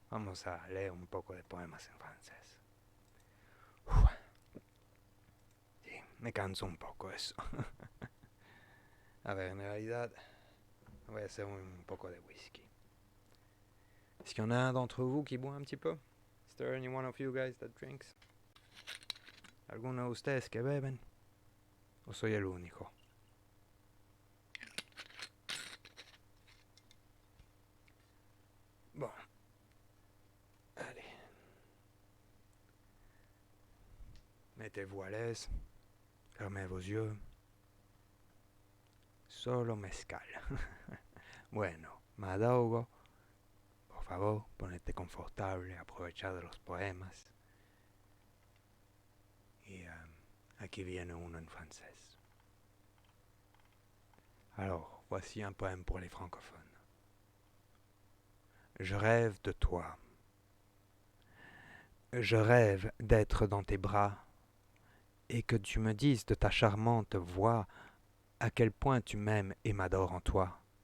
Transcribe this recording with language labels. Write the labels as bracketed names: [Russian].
[Spanish] Vamos a leer un poco de poemas en francés. Sí, me canso un poco eso. A ver, en realidad voy a hacer un poco de whisky. [French] Est-ce qu'il y en a un d'entre vous qui boit un petit peu? [English] Is there any one of you guys that drinks? [Spanish] ¿Alguno de ustedes que beben? ¿O soy el único? [French] Bon. Allez. Mettez-vous à l'aise. Fermez vos yeux. [Spanish] Solo mezcal. Bueno, Madogo, por favor, ponete confortable, aprovecha de los poemas. Y aquí viene uno en francés. [French] Alors, voici un poème pour les francophones. Je rêve de toi. Je rêve d'être dans tes bras et que tu me dises de ta charmante voix à quel point tu m'aimes et m'adores en toi.